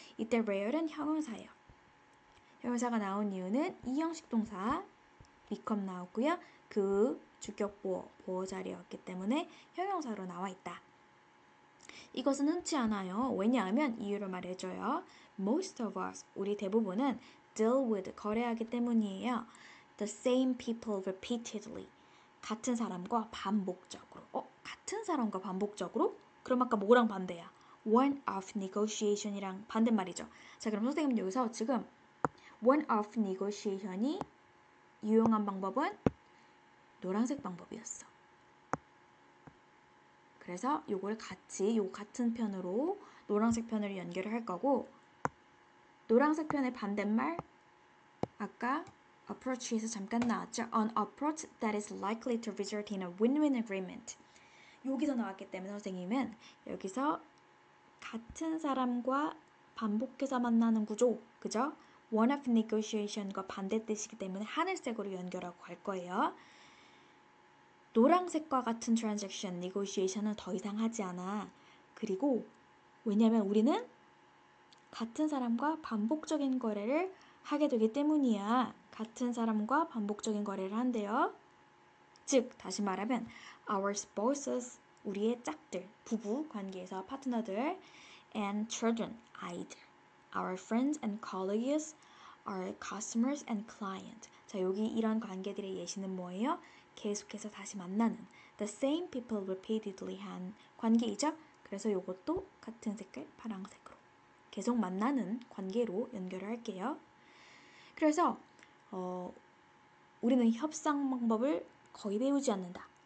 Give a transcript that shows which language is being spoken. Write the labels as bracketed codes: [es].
[ko] 이때 rare는 형용사예요. 형용사가 나온 이유는 이 형식 동사 become 나왔고요. 그 주격 보어 자리였기 때문에 형용사로 나와 있다. 이것은 흔치 않아요. 왜냐하면 이유를 말해줘요. [en] Most of us, [ko] 우리 대부분은 [en] deal with, [ko] 거래하기 때문이에요. [en] The same people repeatedly. [ko] 같은 사람과 반복적으로. 같은 사람과 반복적으로? 그럼 아까 뭐랑 반대야? one-off negotiation이랑 반대말이죠. 자, 그럼 선생님 여기서 지금 one-off negotiation이 유용한 방법은 노란색 방법이었어. 그래서 요거를 같이 요 같은 편으로 노란색 편으로 연결을 할 거고 노란색 편의 반대말 아까 approach에서 잠깐 나왔죠. [en] An approach that is likely to result in a win-win agreement. [ko] 여기서 나왔기 때문에 선생님은 여기서 같은 사람과 반복해서 만나는 구조, 그죠? one-off negotiation과 반대 뜻이기 때문에 하늘색으로 연결하고 갈 거예요. 노란색과 같은 transaction, negotiation은 더 이상 하지 않아. 그리고 왜냐하면 우리는 같은 사람과 반복적인 거래를 하게 되기 때문이야. 같은 사람과 반복적인 거래를 한대요. 즉, 다시 말하면 [en] our spouses, [ko] 우리의 짝들, 부부 관계에서 파트너들 [en] and children, [ko] 아이들, [en] our friends and colleagues, our customers and client. [ko] 자, 여기 이런 관계들의 예시는 뭐예요? 계속해서 다시 만나는 [en] the same people repeatedly [ko] 한 관계이죠. 그래서 이것도 같은 색깔 파란색으로 계속 만나는 관계로 연결을 할게요. 그래서 우리는 협상 방법을 거의 배우지 않는다.